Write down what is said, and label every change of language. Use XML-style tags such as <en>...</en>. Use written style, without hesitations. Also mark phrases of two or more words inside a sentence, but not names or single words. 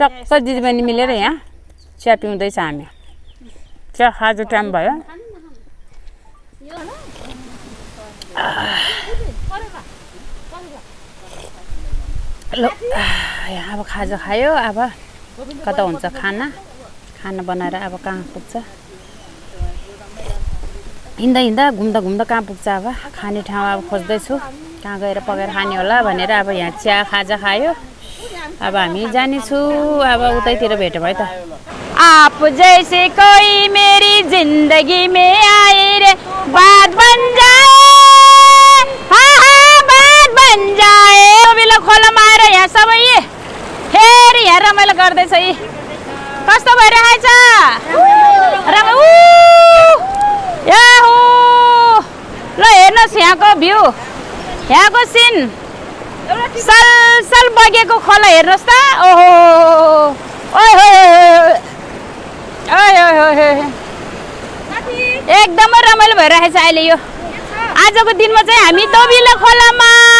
<ne>टक्क दिदीबहिनी मिलेर यहाँ चिया पिउँदैछ हामी चिया खाजो टाइम भयो ल यहाँ अब खाजा खायो अब कता हुन्छ खाना बनाएर अब कहाँ पुग्छ हिँड्दा हिँड्दा घुम्दा घुम्दा कहाँ पुग्छ अब खाने ठाउँ अब खोज्दैछु कहाँ गएर पकाएर खाने होला भनेर अब यहाँ चिया खाजा खायो अब हामी जानेछु अब उतैतिर भेट्यो भयो त</ne> <hi>आप जैसे कोई मेरी जिंदगी में आए रे बात बन जाए बात बन जाए</hi> <ne>बेला खोलामा आएर यहाँ सबै फेरि यहाँ रमाइलो गर्दैछ है कस्तो भइरहेछ याहु ल हेर्नुहोस् यहाँको भ्यू यहाँको सिन सल बगेको खोला हेर्नुहोस् त ओहो एकदमै रमाइलो भइरहेछ अहिले यो आजको दिनमा चाहिँ हामी दोबिला खोलामा</ne>